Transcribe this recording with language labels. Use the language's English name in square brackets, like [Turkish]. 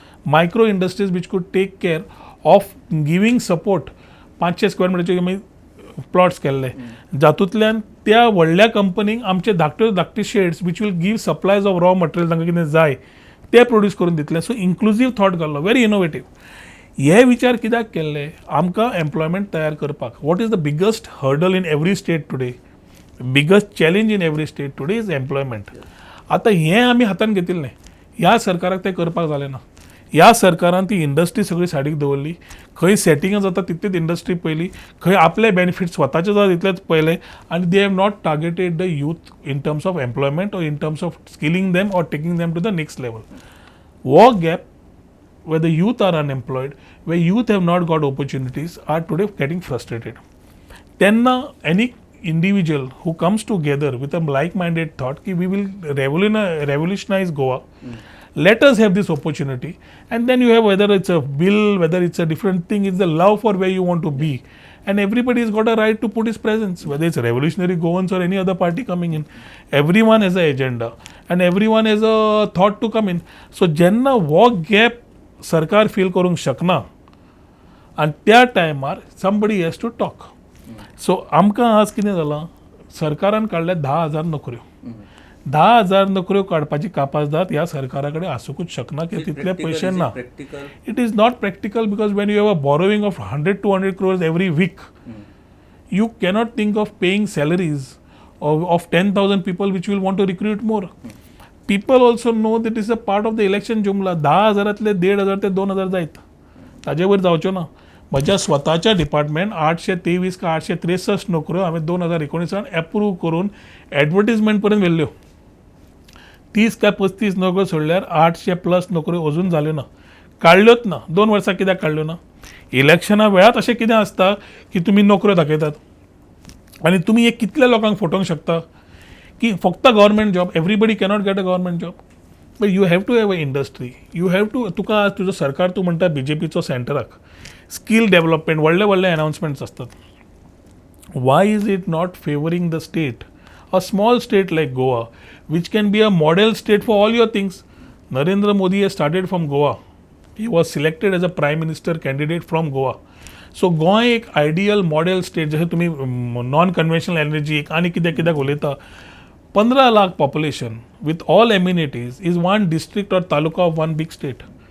[English] Micro industries which could take care of giving support. [Goan Konkani] 500 square मिटरचे आमी plots केल्ले, जातूंतल्यान त्या व्हडल्या कंपनीक आमचे धाकट्यो shades [English] which will give supplies of raw material [Goan Konkani] तांकां कितें जाय ते प्रोड्यूस करून दितले. [English] So inclusive thought घाल्लो, very innovative. [Goan Konkani] हे विचार कित्याक केल्ले? आमकां एम्प्लॉयमेंट तयार करपाक. [English] What is the biggest hurdle in every state today? Biggest challenge in every state today is employment. [Goan Konkani] आतां हें आमी हातान घेतिल्लें, ह्या सरकाराक तें करपाक जालें ना. ह्या सरकारान ती इंडस्ट्री सगळी सायडीक दवरली. खंय सेटिंगां जाता तितलीच इंडस्ट्री पयली, खंय आपले बेनिफिट स्वताचे जाता तितलेच पयले, आनी [English] They have not targeted the youth in terms of employment or in terms of skilling them or taking them to the next level. वो gap where the youth are unemployed, where youth have not got opportunities, are today getting frustrated. Then any individual who comes together with a like-minded thought ki we will revolutionize Goa, let us have this opportunity, and then you have, whether it's a bill, whether it's a different thing, it's the love for where you want to be, and everybody has got a right to put his presence, whether it's revolutionary Goans or any other party coming in. Everyone has an agenda and everyone has a thought to come in. [Goan Konkani] So jenna wo gap सरकार feel करूंक शकना, आनी त्या टायमार [English] Somebody has to talk. [Goan Konkani] So आमकां आज कितें जालां, सरकारान काडल्या 10,000 नोकऱ्यो. 10,000 नोकऱ्यो काडपाची कापाजदाद ह्या सरकारा कडेन आसूंकूच शकना, की तितले पयशे ना. [English] It is not practical, because when you have a borrowing of 100-200 crores every week, you cannot think of paying salaries of 10,000 people which will want to recruit more. People also know that is a part of the election jumla. [Goan Konkani] 10,000तले 1,500 ते 2,000 जायत, ताजे वयर जावच्यो ना. म्हज्या स्वताच्या department 823 का 863 नोकऱ्यो हांवें 2019 एप्रूव करून एडवर्टिजमेंट पर्यंत व्हेल्ल्यो. 30 काय 35 नोकऱ्यो सोडल्यार 800+ नोकऱ्यो अजून जाल्यो ना, काडल्योच ना. 2 वर्सां कित्याक काडल्यो ना? इलेक्शना वेळात अशें कितें आसता की तुमी नोकऱ्यो दाखयतात, आनी तुमी एक कितल्या लोकांक फटोवंक शकता की फक्त government job, [English] Everybody cannot get a government job. But you have to have a industry, you have to. [Goan Konkani] तुका आज तुजो सरकार, तूं म्हणटा BJPचो सेंटराक स्कील डेव्हलपमेंट व्हडले व्हडले अनाउन्समेंट्स असतात. [English] Why is it not favouring the state, a small state like Goa, which can be a model state for all your things? Narendra Modi has started from Goa. He was selected as a prime minister candidate from Goa. [Goan Konkani] So Goa एक ideal model state. जशें तुमी non conventional energy आनी कित्याक कित्याक उलयता, [English] 15 lakh population with all amenities is one district or taluka of one big state.